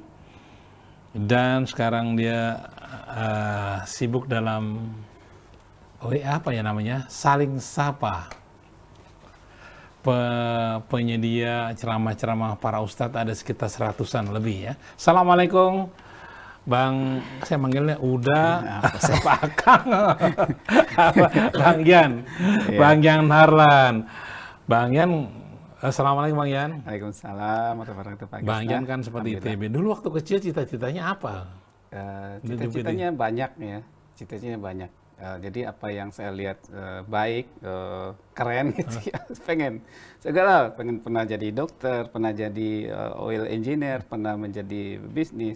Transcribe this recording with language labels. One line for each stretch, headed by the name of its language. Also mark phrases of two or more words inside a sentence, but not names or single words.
Indonesian: Dan sekarang dia sibuk dalam Saling Sapa. Penyedia ceramah-ceramah para ustadz ada sekitar 100-an lebih ya. Assalamualaikum. Bang, saya manggilnya Pak Kang, Bang Yan, Bang Yan Harlan. Bang Yan, assalamualaikum Bang Yan.
Arabic: وعليكم السلام ورحمة الله وبركاته.
Indonesian: Bang Yan kan seperti ITB. Dulu waktu kecil cita-citanya apa? Cita-citanya banyak ya, cita-citanya banyak. Jadi apa yang saya lihat baik, keren gitu ya, pengen. Segala, pernah jadi dokter, pernah jadi
English: oil engineer,
Indonesian: pernah menjadi bisnis.